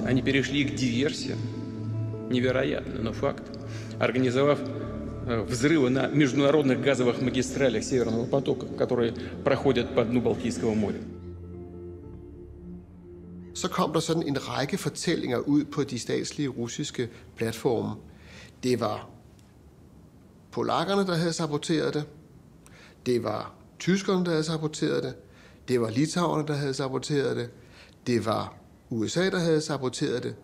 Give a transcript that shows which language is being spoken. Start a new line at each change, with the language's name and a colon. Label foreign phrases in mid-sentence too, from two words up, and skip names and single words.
Russian: Они перешли к диверсиям. Невероятно, но факт. Организовав взрывы на международных газовых магистралях Северного потока, которые проходят по дну Балтийского моря.
Danish: Så kom der sådan en række fortællinger ud på de statslige russiske platforme. Det var polakkerne, der havde saboteret det. Det var tyskerne, der havde saboteret det. Det var litauerne, der havde saboteret det. Det var USA, der havde saboteret det.